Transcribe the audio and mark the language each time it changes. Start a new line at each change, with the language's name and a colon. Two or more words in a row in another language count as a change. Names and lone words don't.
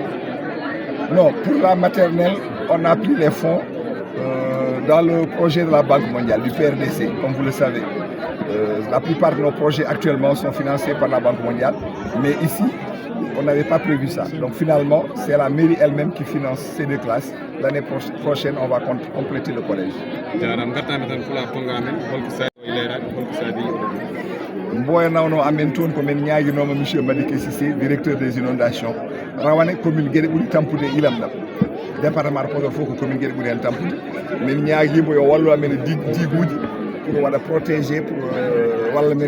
French: Non, pour la maternelle, on a pris les fonds dans le projet de la Banque mondiale, du PRDC, comme vous le savez. La plupart de nos projets actuellement sont financés par la Banque mondiale, mais ici, on n'avait pas prévu ça. Donc finalement, c'est la mairie elle-même qui finance ces 2 classes. L'année prochaine, on va compléter le collège.
Fula: Mboye nawno amen toon ko men ñaaginoma monsieur Madické Cissé
French: directeur des inondations
Fula: rawane commune Guédé ɓuuri tampude ilam ɗam
French: département de Podor
Fula: fof ko commune gueɗe ɓuuri hen tampude min ñaaguimo yo wallu amen e diguuji pour waɗa protégé pour walla men